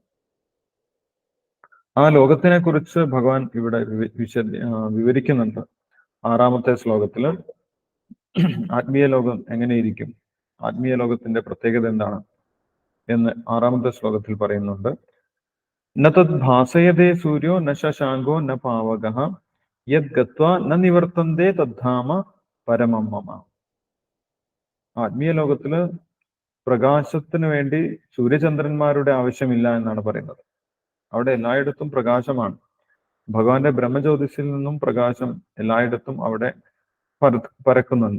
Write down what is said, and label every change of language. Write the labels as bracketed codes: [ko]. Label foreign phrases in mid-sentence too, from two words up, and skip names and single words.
[ml] ആ ലോകത്തിനെ കുറിച്ച് ഭഗവാൻ ഇവിടെ വിവരിക്കുന്നുണ്ട്. 6-ാമത്തെ ശ്ലോകത്തില് ആത്മീയ ലോകം എങ്ങനെയിരിക്കും, ആത്മീയ ലോകത്തിന്റെ പ്രത്യേകത എന്താണ് എന്ന് 6-ാമത്തെ ശ്ലോകത്തിൽ പറയുന്നുണ്ട്. [sa] ന തദ് ഭാസയതേ സൂര്യോ ന ശശാങ്കോ ന പാവകഃ യത് ഗത്വാ ന നിവർത്തന്തേ തദ്ധാമ പരമം മമ. [ml] ആത്മീയ ലോകത്തില് പ്രകാശത്തിന് വേണ്ടി സൂര്യചന്ദ്രന്മാരുടെ ആവശ്യമില്ല എന്നാണ് പറയുന്നത്. അവിടെ എല്ലായിടത്തും പ്രകാശമാണ്. ഭഗവാന്റെ ബ്രഹ്മജ്യോതിസിൽ നിന്നും പ്രകാശം എല്ലായിടത്തും അവിടെ പരക്കുന്നുണ്ട്.